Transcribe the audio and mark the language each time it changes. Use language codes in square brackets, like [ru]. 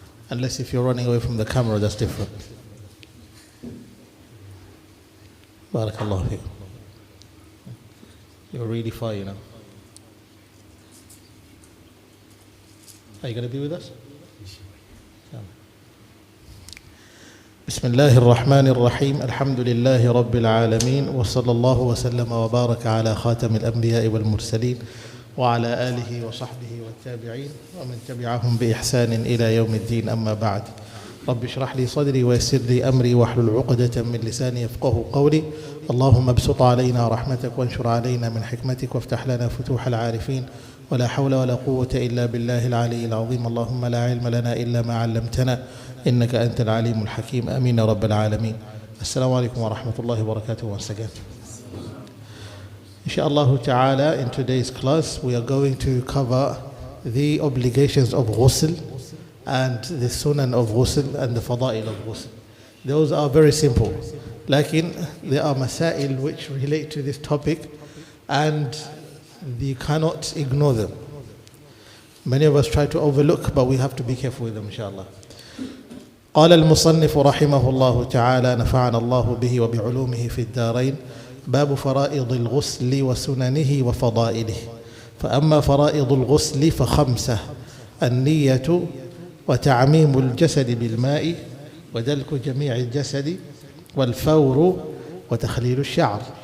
[en] Unless if you're running away from the camera, that's different. [ar] Barakallahu feekum. [en] You're really far, you know. Are you going to be with us? [ar] بسم الله الرحمن الرحيم الحمد لله رب العالمين وصلى الله وسلم وبارك على خاتم الأنبياء والمرسلين وعلى آله وصحبه والتابعين ومن تبعهم بإحسان إلى يوم الدين أما بعد رب اشرح لي صدري ويسر لي أمري واحلل عقدة من لساني يفقه قولي اللهم ابسط علينا رحمتك وانشر علينا من حكمتك وافتح لنا فتوح العارفين ولا حول ولا قوة إلا بالله العلي العظيم اللهم لا علم لنا إلا ما علمتنا إنك أنت العليم الحكيم آمين يا رب العالمين. السلام عليكم ورحمة الله وبركاته [en] once again. Inshallah ta'ala, in today's class we are going to cover the obligations of ghusl and the sunan of ghusl and the fada'il of ghusl. Those are very simple. Lakin there are masail which relate to this topic and you cannot ignore them. Many of us try to overlook, but we have to be careful with them, inshallah. [ar] قال المصنف رحمه الله تعالى نفعنا الله به وبعلومه في الدارين باب فرائض الغسل وسننه وفضائله. فأما فرائض الغسل فخمسة: النية وتعميم الجسد بالماء ودلك جميع الجسد والفور وتخليل الشعر.